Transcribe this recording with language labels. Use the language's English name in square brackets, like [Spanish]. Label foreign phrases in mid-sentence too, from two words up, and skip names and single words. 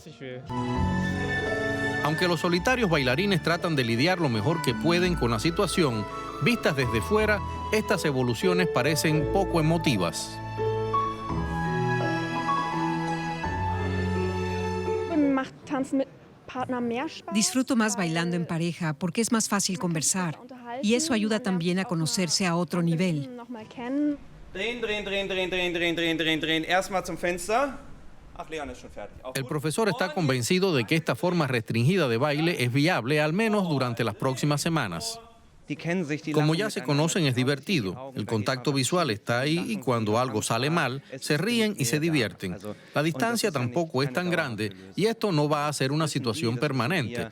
[Spanish] Aunque los solitarios bailarines tratan de lidiar lo mejor que pueden con la situación, vistas desde fuera, estas evoluciones parecen poco emotivas. Disfruto más bailando en pareja porque es más fácil conversar y eso ayuda también a conocerse a otro nivel. [German] Drehen. Erstmal zum Fenster. Ach, Leon ist schon fertig. [Spanish] El profesor está convencido de que esta forma restringida de baile es viable, al menos durante las próximas semanas. Como ya se conocen, es divertido. El contacto visual está ahí y cuando algo sale mal, se ríen y se divierten. La distancia tampoco es tan grande y esto no va a ser una situación permanente.